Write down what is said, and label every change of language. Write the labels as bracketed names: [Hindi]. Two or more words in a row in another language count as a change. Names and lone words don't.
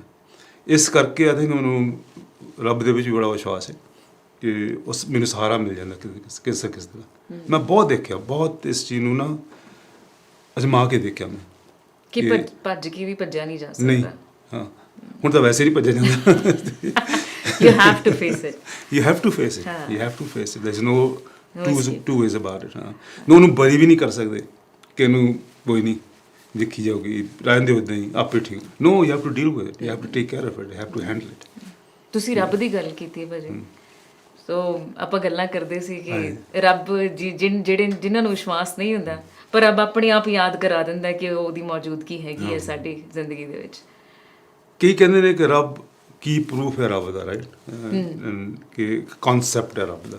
[Punjabi] ਇਸ ਕਰਕੇ [English] I think [Punjabi] ਮੈਨੂੰ ਰੱਬ ਦੇ ਵਿੱਚ ਵੀ ਬੜਾ ਵਿਸ਼ਵਾਸ ਹੈ ਕਿ ਉਸ ਮੈਨੂੰ ਸਹਾਰਾ ਮਿਲ ਜਾਂਦਾ ਕਿਸੇ ਦਾ। ਮੈਂ ਬਹੁਤ ਦੇਖਿਆ, ਬਹੁਤ ਇਸ ਚੀਜ਼ ਨੂੰ ਨਾ ਅਜਮਾ ਕੇ ਦੇਖਿਆ ਮੈਂ ਕਿ ਭੱਜ ਕੇ ਵੀ ਭੱਜਿਆ ਨਹੀਂ ਜਾ ਨਹੀਂ। ਸਕਦਾ। ਹਾਂ, ਹੁਣ ਤਾਂ ਵੈਸੇ ਨਹੀਂ ਭੱਜਿਆ ਜਾਂਦਾ। [English] You have to face it. You have to face it. [Punjabi] ਹਾਂ। [English] You have to face it. There's no escape. two ways about it. [Punjabi] ਹਾਂ, ਉਹਨੂੰ ਬਰੀ ਵੀ ਨਹੀਂ ਕਰ ਸਕਦੇ ਕਿ ਇਹਨੂੰ ਕੋਈ ਨਹੀਂ ਦੇਖੀ ਜਾਊਗੀ, ਰਹਿੰਦੇ ਉਦਾਂ ਹੀ ਆਪੇ ਠੀਕ। [English] No, you have to deal with it. You have to take care of it. You have to handle it. [Punjabi] ਤੁਸੀਂ ਰੱਬ ਦੀ ਗੱਲ ਕੀਤੀ ਹੈ ਭਾਜੀ, ਸੋ ਆਪਾਂ ਗੱਲਾਂ ਕਰਦੇ ਸੀ ਕਿ ਰੱਬ ਜਿਨ੍ਹਾਂ ਨੂੰ ਵਿਸ਼ਵਾਸ ਨਹੀਂ ਹੁੰਦਾ, ਪਰ ਰੱਬ ਆਪਣੇ ਆਪ ਯਾਦ ਕਰਾ ਦਿੰਦਾ ਕਿ ਉਹਦੀ ਮੌਜੂਦਗੀ ਹੈਗੀ ਹੈ ਸਾਡੀ ਜ਼ਿੰਦਗੀ ਦੇ ਵਿੱਚ। ਕਈ ਕਹਿੰਦੇ ਨੇ ਕਿ ਰੱਬ ਕੀ ਪ੍ਰੂਫ ਹੈ ਰੱਬ ਦਾ, ਰਾਈਟ, ਕਿ ਕਨਸੈਪਟ ਹੈ ਰੱਬ ਦਾ।